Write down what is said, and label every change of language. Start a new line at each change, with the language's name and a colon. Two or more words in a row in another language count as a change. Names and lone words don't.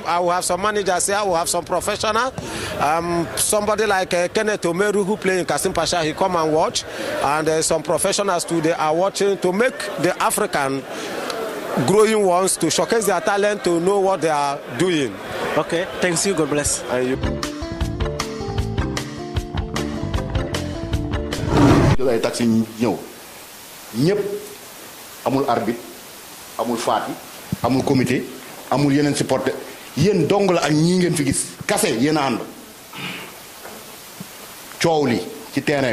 English: I will have some managers here, we have some professionals. Somebody like Kenneth Omeru, who play in Kasim Pasha, he come and watch. And some professionals too, they are watching to make the African growing ones to showcase their talent, to know what they are doing. Okay, thanks you, God bless.
Wolof: ay taxi ñëw ñëpp amul arbitre amul faati amul comité amul yeneen supporter yéen dong la ak ñii ngeen fi gis kase yéen a ànd coow li ci terrain